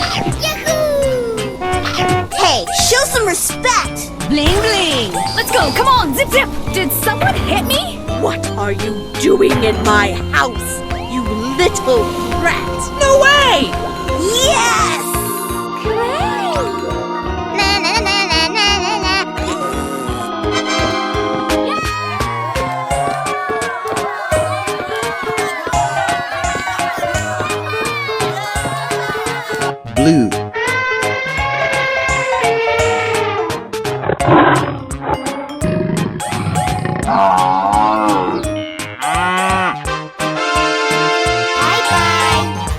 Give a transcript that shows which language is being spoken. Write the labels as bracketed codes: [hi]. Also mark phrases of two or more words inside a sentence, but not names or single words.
[en] Yahoo! Hey, show some respect! Bling bling. Let's go. Come on, zip zip. Did someone hit me? What are you doing in my house? You little rat. No way. Yes! Hooray! Na na na na na na na. Blue. Bye-bye.